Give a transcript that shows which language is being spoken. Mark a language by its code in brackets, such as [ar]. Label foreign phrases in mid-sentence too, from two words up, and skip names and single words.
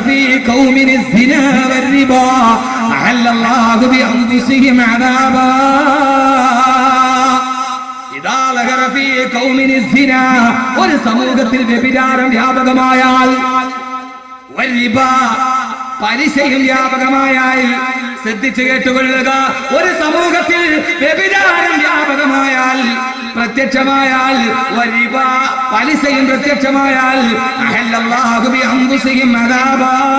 [ar] في قوم الزنا والربا أحل الله بأنفسهم عذابا إذا ظهر في قوم الزنا [ml] ഒരു സമൂഹത്തിൽ വ്യഭിചാരം വ്യാപകമായാൽ والربا പലിശയും വ്യാപകമായാൽ ശ്രദ്ധിച്ചു കേട്ടുകൊള്ളുക ഒരു സമൂഹത്തിൽ വ്യഭിചാരം വ്യാപകമായാൽ പ്രത്യക്ഷമായാൽ വരിബ പലിശയും പ്രത്യക്ഷമായാൽ [ar] أحل الله بأنفسهم عذابا